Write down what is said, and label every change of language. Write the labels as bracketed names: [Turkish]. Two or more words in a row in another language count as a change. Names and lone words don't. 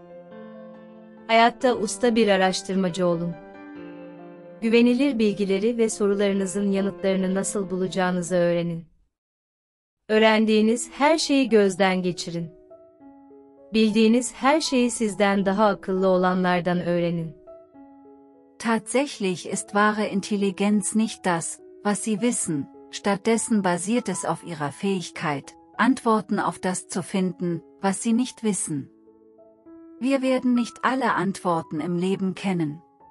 [Turkish] Hayatta usta bir araştırmacı olun. Güvenilir bilgileri ve sorularınızın yanıtlarını nasıl bulacağınızı öğrenin. Öğrendiğiniz her şeyi gözden geçirin. Bildiğiniz her şeyi sizden daha akıllı olanlardan öğrenin. [German] Tatsächlich ist wahre Intelligenz nicht das, was Sie wissen, stattdessen basiert es auf Ihrer Fähigkeit, Antworten auf das zu finden, was Sie nicht wissen. Wir werden nicht alle Antworten im Leben kennen.